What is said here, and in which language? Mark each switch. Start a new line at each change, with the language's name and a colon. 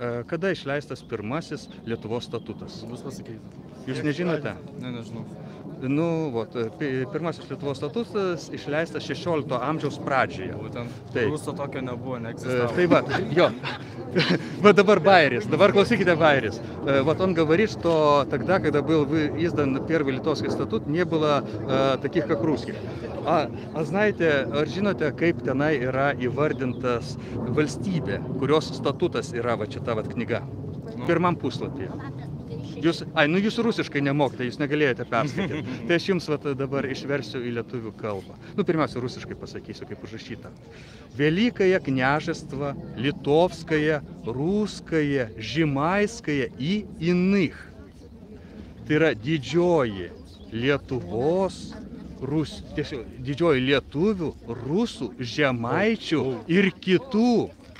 Lithuanian: Kada išleistas pirmasis Lietuvos statutas? Jūs nežinote? Ne, nežinau. Nu, вот, pirmasis Lietuvos statutas išleistas 16 amžiaus pradžioje. Būtent ruso tokio nebuvo, neegzistavo. Tai va, jo.
Russian: Вот
Lithuanian: dabar Байерис, dabar klausykite Байерис.
Russian: Вот он говорит, что тогда, когда был издан первый литовский статут, не было таких, как русских. А знаете,
Lithuanian: ar žinote, kaip tenai yra įvardintas valstybė, kurios statutas yra va šita vat knyga? Pirmam puslapyje. Jūs rusiškai nemokate, jūs negalėjote perskaityti. Tai aš jums dabar išversiu į lietuvių kalbą. Pirmiausia, rusiškai pasakysiu, kaip užrašyta.
Russian: Великое княжество, Литовское, Русское, Žemaiskое и иных.
Lithuanian: Tai yra didžioji Lietuvos, didžioji lietuvių, rusų, žemaičių ir kitų.